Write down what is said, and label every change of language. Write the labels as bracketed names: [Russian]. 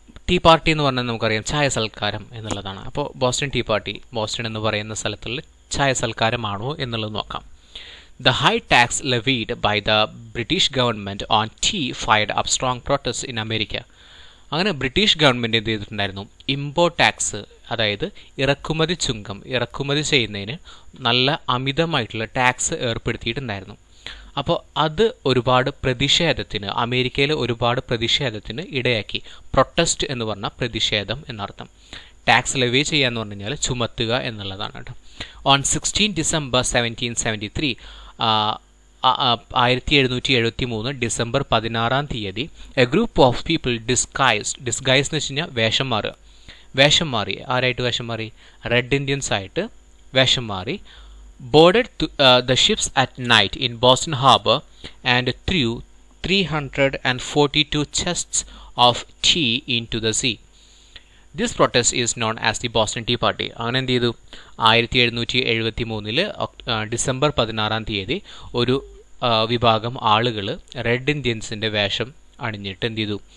[Malayalam] Tea party എന്ന് പറഞ്ഞാൽ നമുക്കറിയാം ചായ സൽക്കാരം എന്നുള്ളതാണ്. അപ്പോൾ ബോസ്റ്റൺ ടീ പാർട്ടി ബോസ്റ്റൺ എന്ന് പറയുന്ന സ്ഥലത്തുള്ള ചായ സൽക്കാരമാണോ എന്നുള്ളത് നോക്കാം. [English] The high tax levied by the British government on tea fired up strong protests in America. [Malayalam] അങ്ങനെ ബ്രിട്ടീഷ് ഗവൺമെൻറ് എന്ത് ചെയ്തിട്ടുണ്ടായിരുന്നു? ഇമ്പോർട്ട് ടാക്സ്, അതായത് ഇറക്കുമതി ചുങ്കം, ഇറക്കുമതി ചെയ്യുന്നതിന് നല്ല അമിതമായിട്ടുള്ള ടാക്സ് ഏർപ്പെടുത്തിയിട്ടുണ്ടായിരുന്നു. അപ്പോൾ അത് ഒരുപാട് പ്രതിഷേധത്തിന്, അമേരിക്കയിലെ ഒരുപാട് പ്രതിഷേധത്തിന് ഇടയാക്കി. പ്രൊട്ടസ്റ്റ് എന്ന് പറഞ്ഞാൽ പ്രതിഷേധം എന്നർത്ഥം. ടാക്സ് ലെവി ചെയ്യുക എന്ന് പറഞ്ഞു കഴിഞ്ഞാൽ ചുമത്തുക എന്നുള്ളതാണ് കേട്ടോ. [English] on 16 December 1773 [Malayalam] 1773 ഡിസംബർ 16-ാം തീയതി [English] a group of people disguise [Malayalam] എന്ന് വെച്ച് കഴിഞ്ഞാൽ വേഷം മാറി. ആരായിട്ട് വേഷം മാറി? റെഡ് ഇന്ത്യൻസ് ആയിട്ട് വേഷം മാറി. [English] boarded the ships at night in Boston Harbor and threw 342 chests of tea into the sea. This protest is known as the Boston Tea Party. [Malayalam] അങ്ങനെ എന്ത് ചെയ്തു? 1773 ഡിസംബർ 16-ാം തീയതി ഒരു വിഭാഗം ആളുകൾ റെഡ് ഇന്ത്യൻസിൻ്റെ വേഷം അണിഞ്ഞിട്ട് എന്ത് ചെയ്തു?